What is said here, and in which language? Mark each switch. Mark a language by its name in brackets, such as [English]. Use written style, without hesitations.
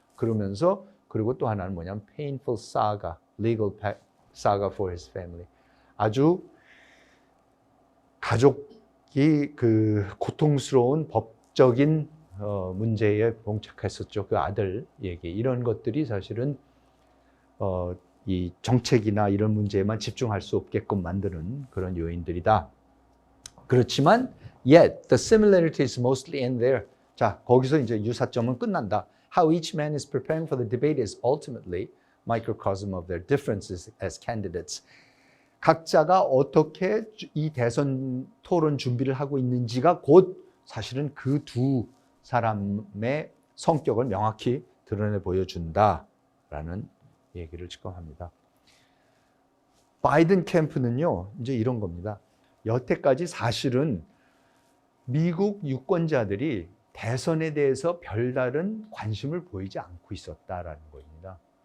[Korean] 그러면서 그리고 또 하나는 뭐냐면 [English] painful saga, legal saga for his family. [Korean] 아주 가족이 그 고통스러운 법적인 문제에 봉착했었죠. 그 아들 얘기, 이런 것들이 사실은 이 정책이나 이런 문제에만 집중할 수 없게끔 만드는 그런 요인들이다. 그렇지만 [English] yet the similarity is mostly in there. [Korean] 자, 거기서 이제 유사점은 끝난다. [English] How each man is preparing for the debate is ultimately microcosm of their differences as candidates. [Korean] 각자가 어떻게 이 대선 토론 준비를 하고 있는지가 곧 사실은 그 두 사람의 성격을 명확히 드러내 보여준다라는 얘기를 지금 합니다. 바이든 캠프는요, 이제 이런 겁니다. 여태까지 사실은 미국 유권자들이 대선에 대해서 별다른 관심을 보이지 않고 있었다라는 겁니다.